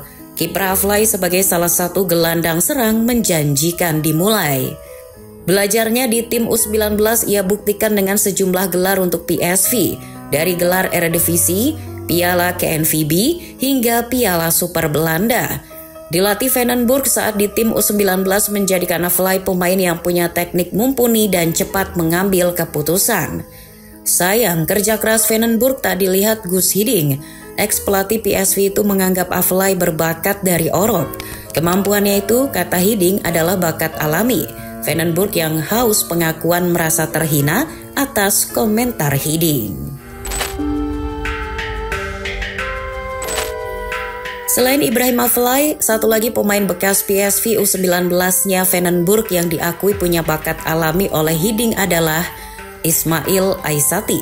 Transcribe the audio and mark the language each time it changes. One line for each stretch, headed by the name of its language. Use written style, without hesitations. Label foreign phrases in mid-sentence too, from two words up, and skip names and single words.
Indonesian: Kiprah Afellay sebagai salah satu gelandang serang menjanjikan dimulai. Belajarnya di tim U19 ia buktikan dengan sejumlah gelar untuk PSV, dari gelar Eredivisie, Piala KNVB, hingga Piala Super Belanda. Dilatih van den Burg saat di tim U19 menjadikan Afellay pemain yang punya teknik mumpuni dan cepat mengambil keputusan. Sayang, kerja keras van den Burg tak dilihat Guus Hiddink. Ex-pelatih PSV itu menganggap Afellay berbakat dari orok. Kemampuannya itu, kata Hiddink, adalah bakat alami. Van den Burg yang haus pengakuan merasa terhina atas komentar Hiddink. Selain Ibrahim Afellay, satu lagi pemain bekas PSV U19-nya van den Burg yang diakui punya bakat alami oleh Hiddink adalah Ismail Aissati.